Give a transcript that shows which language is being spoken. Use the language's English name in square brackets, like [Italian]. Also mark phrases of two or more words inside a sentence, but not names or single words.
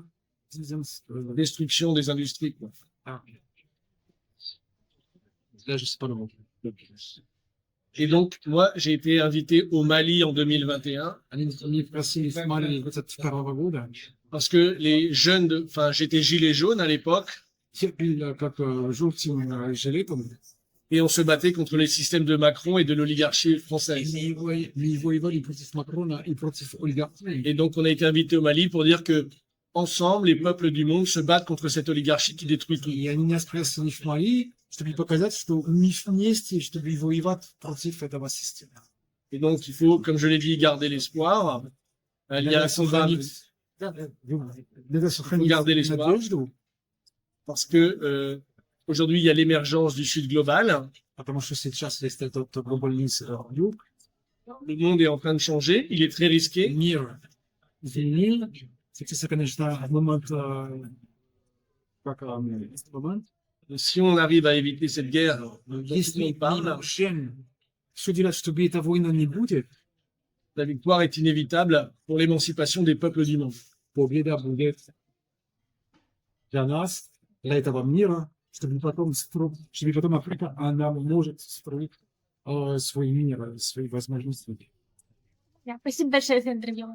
[French] Destruction des industries, quoi. Là, je sais pas le mot. Et donc, moi, j'ai été invité au Mali en 2021 [Russian] Они просили в Мали 22 года. [French] parce que les jeunes enfin, j'étais gilet jaune à l'époque [Russian] Я был как желтым жилетом. [French] et on se battait contre les systèmes de Macron et de l'oligarchie française. [Russian] Мы воевали против Макрона и против олигархии. [French] Et donc, on a été invité au Mali pour dire que, ensemble, les peuples du monde se battent contre cette oligarchie qui détruit tout. [Russian] И они нас просили в Мали, чтобы показать, что мы вместе, чтобы воевать против этого системы. [French] Et donc, il faut, comme je l'ai dit, garder l'espoir. Il y a un combat [Russian] Надо сохранить [French] Garder l'espoir. [Russian] надежду, [French] parce que aujourd'hui, il y a l'émergence du Sud global. [Russian] потому что сейчас есть этот глобальный юг. [French] Le monde est en train de changer. Il est très risqué. [Russian] Мир изменил. C'est, конечно, момент, как момент. [French] Si on arrive à éviter cette guerre, [Russian] Если [French] on [Russian] мы [French] parle, [Russian] можем все делать, чтобы эта война не будет, [French] la victoire est inévitable pour l'émancipation des peuples du monde. [Russian] победа будет для нас, для этого мира, чтобы потом Африка, она может строить свой мир, свои возможности. Спасибо большое за интервью.